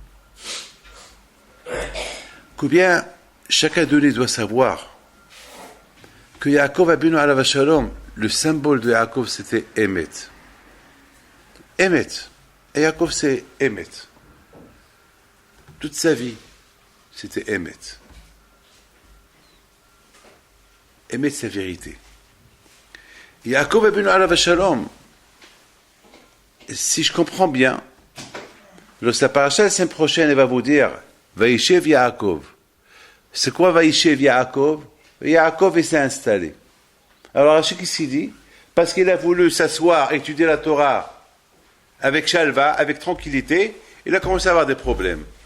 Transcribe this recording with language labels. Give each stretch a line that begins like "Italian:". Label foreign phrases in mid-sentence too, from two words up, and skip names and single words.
French: Que bien, chacun de nous doit savoir que
Hebrew: יעקב אבינו עליו שלום,
French: le symbole de Yaakov, c'était Emet. Emet. Et Yaakov, c'est Emet. toute sa vie, c'était Emet. Emet, c'est la vérité.
Hebrew: יעקב אבינו עליו שלום,
French: si je comprends bien, lorsque la paracha la semaine prochaine, elle va vous dire
Hebrew: וישב יעקב.
French: C'est quoi
Hebrew: וישב יעקב?
French: Yaakov s'est installé. Alors Rachid qui s'y dit, parce qu'il a voulu s'asseoir, étudier la Torah avec Shalva, avec tranquillité, il a commencé à avoir des problèmes.